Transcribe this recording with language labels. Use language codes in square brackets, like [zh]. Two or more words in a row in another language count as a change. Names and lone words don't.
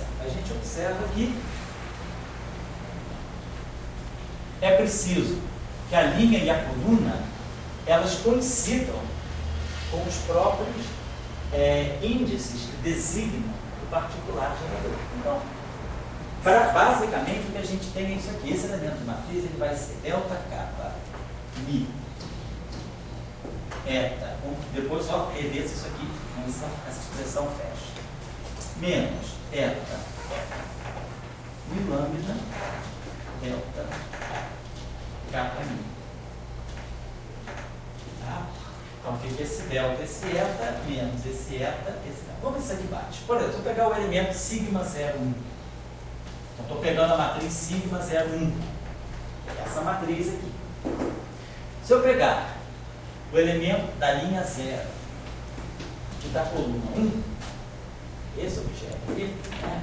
[pt] A gente observa que é preciso que a linha e a coluna elas coincidam com os próprios índices que designam o particular gerador. Então, basicamente o que a gente tem é isso aqui. Esse elemento de matriz ele vai ser delta kappa mi eta. Depois só rever se isso aqui, essa expressão fecha. Menos eta mi lambda delta kappa mi. Tá? Então fica esse delta, esse eta, menos esse eta, esse eta. Como isso aqui bate? Por exemplo, se eu pegar o elemento sigma 01, então estou pegando a matriz sigma 01, essa matriz aqui. Se eu pegar o elemento da linha 0 e da coluna 1, esse objeto aqui, né?